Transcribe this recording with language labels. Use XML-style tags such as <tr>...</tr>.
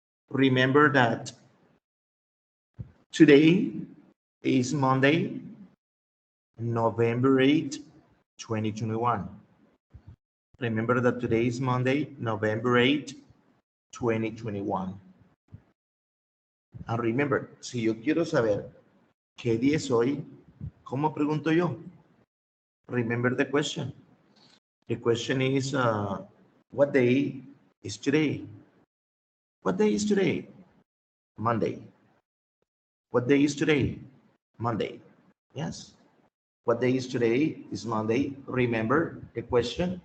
<en>Remember that today is Monday, November 8, 2021. Remember that today is Monday, November 8, 2021. And remember,</en> <es>si yo quiero saber qué día es hoy, ¿cómo pregunto yo?</es> <en>Remember the question. The question is, what day is today? What day is today? Monday. What day is today? Monday. Yes. What day is today? Is Monday. Remember the question?</en>